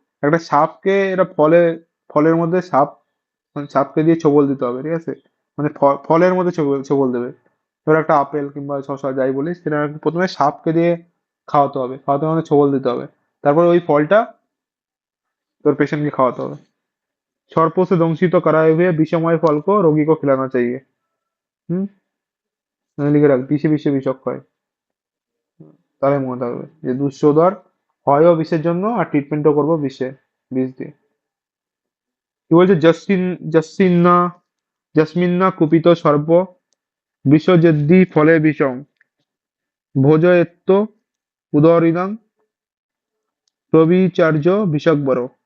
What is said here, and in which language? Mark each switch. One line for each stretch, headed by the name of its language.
Bangla: একটা সাপকে, এটা ফলের মধ্যে সাপ, মানে সাপকে দিয়ে ছোবল দিতে হবে, ঠিক আছে? মানে ফলের মধ্যে ছোবল ছোবল দেবে। ধর একটা আপেল কিংবা শসা যাই বলিস, সেটা প্রথমে সাপকে দিয়ে খাওয়াতে হবে, মানে ছোবল দিতে হবে। তারপরে ওই ফলটা তোর পেশেন্টকে খাওয়াতে হবে।
Hindi: सर्पों से दंशित कराए हुए विषमय फल को रोगी को खिलाना चाहिए।
Bangla: হুম, লিখে রাখ, বিষে বিষে বিষক্ষয়। তাহলে মনে থাকবে যে দুঃসোদর হয়ও বিষের জন্য, আর ট্রিটমেন্টও করবো বিষ দিয়ে। কি বলছে?
Sanskrit: জস্মিন্না জস্মিন্না কুপিত সর্প বিষযেদ্দি ফলে বিষম ভোজয়েত্ত উদরিনাং প্রবিচার্য বিষকবর।